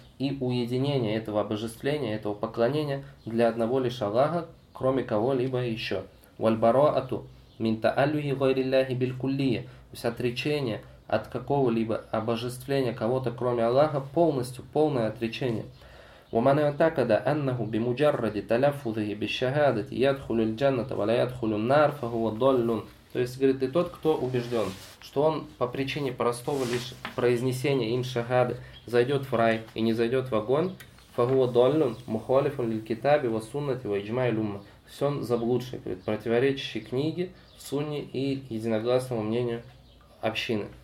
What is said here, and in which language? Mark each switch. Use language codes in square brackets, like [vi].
[ru] И уединение этого обожествления, этого поклонения для одного лишь Аллаха, кроме кого-либо еще. [ar] Вальбароату мин тааллюхи гайриллахи биль куллия. [ru] То есть отречение от какого-либо обожествления кого-то кроме Аллаха, полностью, полное отречение. [ar] ومن اعتقد أنه بمجرد تلفظه بالشهادة يدخل الجنة ولا يدخل النار فهو ضال. [ru] То есть говорит, и тот, кто убежден, что он по причине простого лишь произнесения им шахады зайдет в рай и не зайдет в огонь, [ar] فهو ضال مخالف للكتاب والسنة وإجماع الأمة. [ru] Все, он заблудший, говорит, противоречащий книге, сунне и единогласному мнению общины.